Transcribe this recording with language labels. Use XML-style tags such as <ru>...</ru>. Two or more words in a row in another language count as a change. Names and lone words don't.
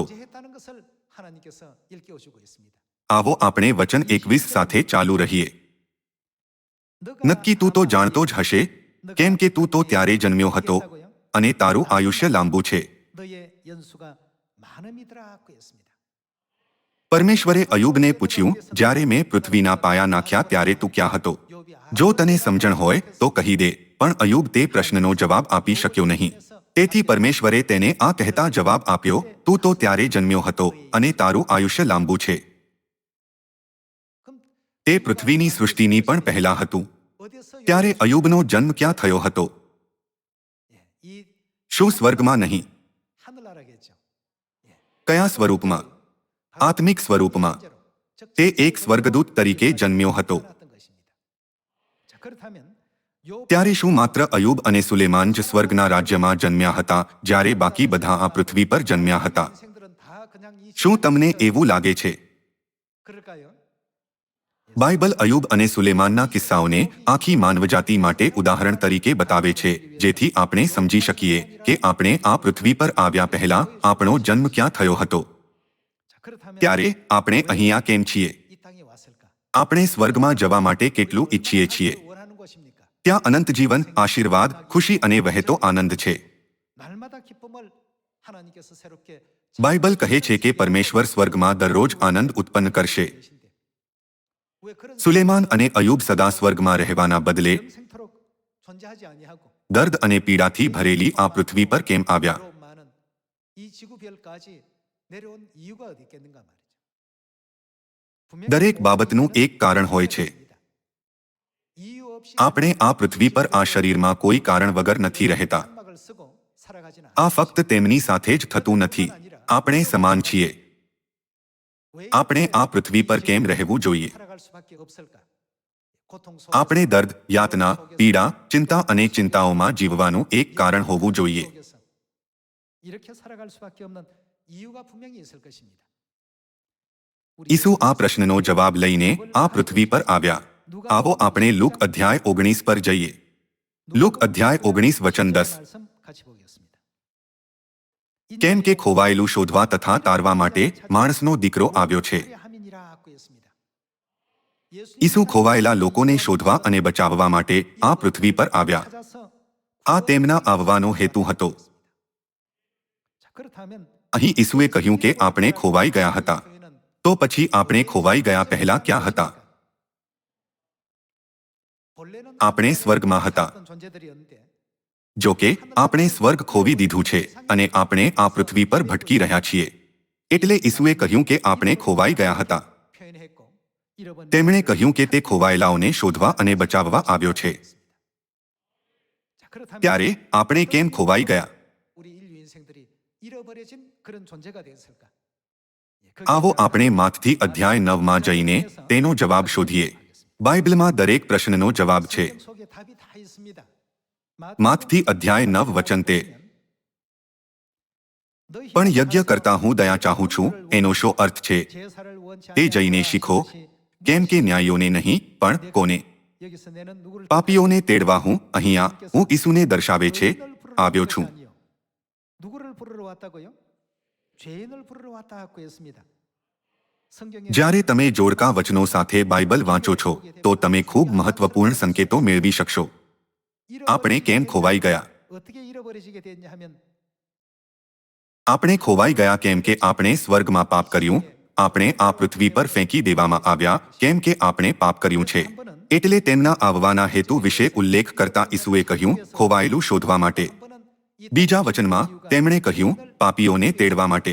<ko>했다는 것을 하나님께서 일깨워주고 있습니다.</ko> <gu>આવો આપણે વચન 21 સાથે ચાલુ રહીએ. નક્કી તું તો જાણતો જ હશે, કેમ કે તું તો ત્યારે જન્મ્યો હતો અને તારું આયુષ્ય લાંબુ છે.</gu> <ko>너의 연수가 많음이더라고 했습니다.</ko> <gu>પરમેશ્વરે અયુબને પૂછ્યું, જ્યારે મેં પૃથ્વીના પાયા નાખ્યા ત્યારે તું ક્યાં હતો? જો તને સમજણ હોય તો કહી દે. પણ અયુબ તે પ્રશ્નનો જવાબ આપી શક્યો નહીં. તેથી પરમેશ્વરે તેને આ કહેતા જવાબ આપ્યો, તું તો ત્યારે જન્મ્યો હતો અને તારું આયુષ્ય લાંબુ છે.</gu> <ko>그럼</ko> <gu>તે પૃથ્વીની સૃષ્ટિની પણ પહેલા હતું.</gu> <ko>어디서</ko> <gu>ત્યારે અયુબનો જન્મ ક્યાં થયો હતો?</gu> <ko>이</ko> <gu>શું સ્વર્ગમાં નહીં?</gu> <ko>하늘나라겠죠.</ko> <gu>કયા સ્વરૂપમાં? આત્મિક સ્વરૂપમાં. તે એક સ્વર્ગદૂત તરીકે જન્મ્યો હતો.</gu> <ko>자, 그렇다면 요</ko> <gu>ત્યારે શું માત્ર અયુબ અને સુલેમાન જ સ્વર્ગના રાજ્યમાં જન્મ્યા હતા, જ્યારે બાકી બધા આ પૃથ્વી પર જન્મ્યા હતા?</gu> <ko>인생들은 다 그냥 이</ko> <gu>શું તમને એવું લાગે છે?</gu> <ko>그럴까요?</ko> <gu>બાઇબલ અયુબ અને સુલેમાનના કિસ્સાઓને આખી માનવજાતિ માટે ઉદાહરણ તરીકે બતાવે છે, જેથી આપણે સમજી શકીએ કે આપણે આ પૃથ્વી પર આવ્યા પહેલા આપણો જન્મ ક્યાં થયો હતો.</gu> <ko>자, 그렇다면</ko> <gu>ત્યારે આપણે અહીંયા કેમ છીએ?</gu> <ko>이 땅에 왔을까?</ko> <gu>આપણે સ્વર્ગમાં જવા માટે કેટલું ઈચ્છીએ છીએ?</gu> <ko>원하는 곳입니까?</ko> <gu>ત્યાં અનંત જીવન, આશીર્વાદ, ખુશી અને વહેતો આનંદ છે.</gu> <ko>날마다 기쁨을 하나님께서 새롭게</ko> <gu>બાઇબલ કહે છે કે પરમેશ્વર સ્વર્ગમાં દરરોજ આનંદ ઉત્પન્ન કરશે.</gu> <ko>왜 그런</ko> <gu>સુલેમાન અને અયુબ સદા સ્વર્ગમાં રહેવાના બદલે</gu> <ko>영생토록 존재하지 아니하고</ko> <gu>દર્દ અને પીડાથી ભરેલી આ પૃથ્વી પર કેમ આવ્યા?</gu> <ko>괴로움 많은 이 지구별까지 내려온 이유가 어디 있겠는가 말이죠. 분명히</ko> <gu>દરેક બાબતનું એક કારણ હોય છે.</gu> <ko>이유 없이</ko> <gu>આપણે આ પૃથ્વી પર આ શરીરમાં કોઈ કારણ વગર નથી રહેતા.</gu> <ko>장막을 쓰고 살아가지는</ko> <gu>આ ફક્ત તેમની સાથે જ થતું નથી. આપણે સમાન છીએ.</gu> <ko>왜</ko> <gu>આપણે આ પૃથ્વી પર કેમ રહેવું જોઈએ?</gu> <ko>살아갈 수밖에 없을까? 고통</ko> <gu>આપણે દર્દ, યાતના, પીડા, ચિંતા અને ચિંતાઓમાં જીવવાનું એક કારણ હોવું જોઈએ.</gu> <ko>속에서 이렇게 살아갈 수밖에 없는 이유가 분명히 있을 것입니다.</ko> <gu>ઈસુ આ પ્રશ્નનો જવાબ લઈને આ પૃથ્વી પર આવ્યા. આવો આપણે લુક અધ્યાય 19 પર જઈએ. લુક અધ્યાય 19 વચન 10.</gu> <ko>말씀 같이 보겠습니다.</ko> <gu>કેમ કે ખોવાયેલું શોધવા તથા તારવા માટે માણસનો દીકરો આવ્યો છે.</gu> <ko>함이니라고 했습니다.</ko> <gu>ઈસુ ખોવાયેલા લોકોને શોધવા અને બચાવવા માટે આ પૃથ્વી પર આવ્યા.</gu> <ko>찾아서</ko> <gu>આ તેમના આવવાનો હેતુ હતો.</gu> <ko>자, 그렇다면</ko> <gu>અહીં ઈસુએ કહ્યું કે આપણે ખોવાઈ ગયા હતા. તો પછી આપણે ખોવાઈ ગયા પહેલા ક્યાં હતા?</gu> <ko>본래는</ko> <gu>આપણે સ્વર્ગમાં હતા.</gu> <ko>어떤 존재들이었는데</ko> <gu>જો કે આપણે સ્વર્ગ ખોવી દીધું છે અને આપણે આ પૃથ્વી પર ભટકી રહ્યા છીએ. એટલે ઈસુએ કહ્યું કે આપણે ખોવાઈ ગયા હતા.</gu> <ko>표현했고 잃어버린</ko> <gu>તેમણે કહ્યું કે તે ખોવાયેલાઓને શોધવા અને બચાવવા આવ્યો છે.</gu> <ko>자, 그렇다면</ko> <gu>ત્યારે આપણે કેમ ખોવાઈ ગયા?</gu> <ko>우리 인류 인생들이 잃어버려진 그런 존재가 됐을까?</ko> <gu>આવો આપણે માથથી અધ્યાય 9માં જઈને તેનો જવાબ શોધીએ. બાઇબલમાં દરેક પ્રશ્નનો જવાબ છે.</gu> <ko>성경 속에 답이 다 있습니다.</ko> <gu>માથથી અધ્યાય 9 વચન તે. પણ યજ્ઞ કરતા હું દયા ચાહું છું એનો શો અર્થ છે?</gu> <ko>제사를 원치</ko> <gu>તે જઈને</gu> <ko>아니하는</ko> <gu>શીખો.</gu> <ko>것이</ko> <gu>કેમ કે ન્યાયીઓને નહીં પણ કોને?</gu> <ko>여기서 내는 누구를</ko> <gu>પાપીઓને તેડવા હું અહીંયા હું ઈસુને દર્શાવે છે આવ્યો છું.</gu> <ko>누구를 부르러 왔다고요? 죄인을 부르러 왔다고 했습니다. 성경에</ko> <gu>જ્યારે તમે જોડકા વચનો સાથે બાઇબલ વાંચો છો તો તમે ખૂબ મહત્વપૂર્ણ સંકેતો મેળવી શકશો. આપણે કેમ ખોવાઈ ગયા?</gu> <ko>어떻게 잃어버리시게 됐냐 하면</ko> <gu>આપણે ખોવાઈ ગયા કેમ કે આપણે સ્વર્ગમાં પાપ કર્યું. આપણે આ પૃથ્વી પર ફેંકી દેવામાં આવ્યા કેમ કે આપણે પાપ કર્યું છે. એટલે તેમના આવવાના હેતુ વિશે ઉલ્લેખ કરતા ઈસુએ કહ્યું ખોવાયેલું શોધવા માટે.</gu> <ko>한 번은 이</ko> <gu>બીજા વચનમાં તેમણે કહ્યું પાપીઓને તેડવા માટે.</gu>